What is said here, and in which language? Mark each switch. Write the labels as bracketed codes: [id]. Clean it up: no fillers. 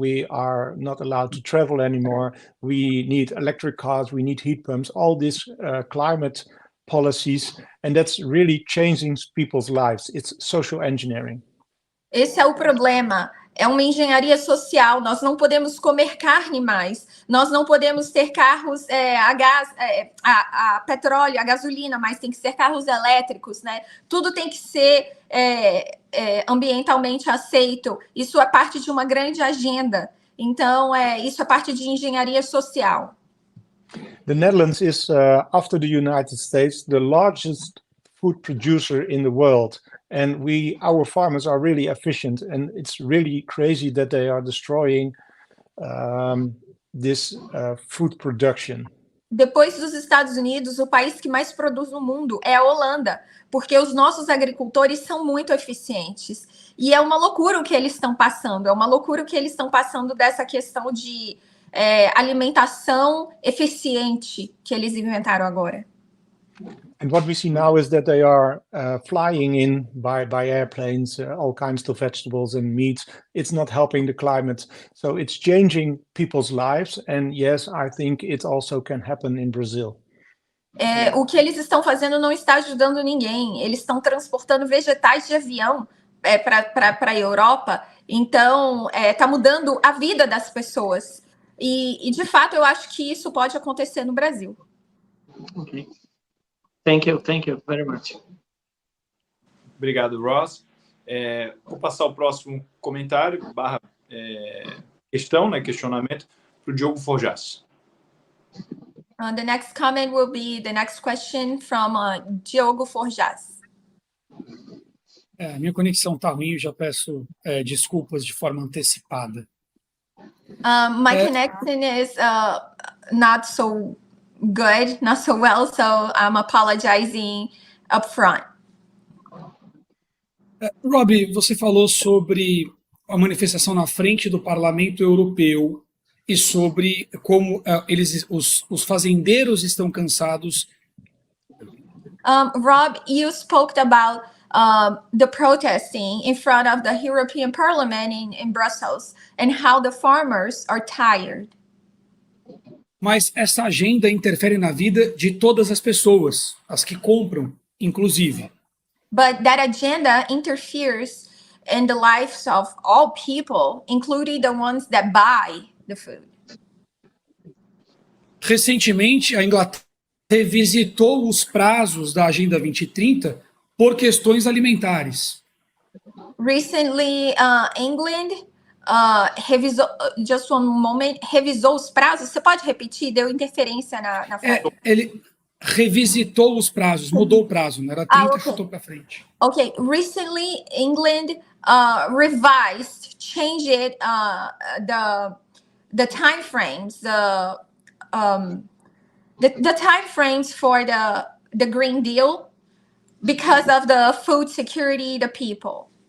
[en] We are not allowed to travel anymore. We need electric cars. We need heat pumps. All these climate policies, and that's really changing people's lives. It's social engineering. [pt] Esse é o problema. É uma engenharia social. Nós não podemos comer carne mais. Nós não podemos ter carros a gás, a petróleo, a gasolina, mas tem que ser carros elétricos, né? Tudo tem que ser ambientalmente aceito. Isso é parte de uma grande agenda. Então, isso é parte de engenharia social. [en] The Netherlands is, after the United States, the largest food producer in the world. And our farmers are really efficient, and it's really crazy that they are destroying this food production. [pt] Depois dos Estados Unidos, o país que mais produz no mundo é a Holanda, porque os nossos agricultores são muito eficientes. E é uma loucura o que eles estão passando, é uma loucura o que eles estão passando dessa questão de alimentação eficiente que eles inventaram agora. [en] And what we see now is that they are flying in by airplanes, all kinds of vegetables and meats. It's not helping the climate. So it's changing people's lives. And yes, I think it also can happen in Brazil. [pt] O que eles estão fazendo não está ajudando ninguém. Eles estão transportando vegetais de avião para a Europa. Então, está mudando a vida das pessoas. E, de fato, eu acho que isso pode acontecer no Brasil. [en] Okay. Thank you very much. [pt] Obrigado, Ross. Vou passar o próximo comentário, questão, né, questionamento, para o Diogo Forjas. [en] The next comment will be the next question from Diogo Forjas. [pt] Minha conexão está ruim, eu já peço desculpas de forma antecipada. [en] My connection is not so good, not so well, so I'm apologizing up front. [pt] Rob, você falou sobre a manifestação na frente do Parlamento Europeu e sobre como os fazendeiros estão cansados. [en] Rob, you spoke about the protesting in front of the European Parliament in Brussels and how the farmers are tired. [pt] Mas essa agenda interfere na vida de todas as pessoas, as que compram, inclusive. [en] But that agenda interferes in the lives of all people, including the ones that buy the food. [pt] Recentemente, a Inglaterra revisitou os prazos da Agenda 2030 por questões alimentares. [en] Recently, England [pt] revisou, [en] just one moment, [pt] revisou os prazos. Você pode repetir? Deu interferência na fala. Ele revisitou os prazos, mudou o prazo, não era 30, [en] okay. [pt] chutou para frente. [en] Okay, recently England revised, changed the time frames, the time frames for the Green Deal because of the food security, the people.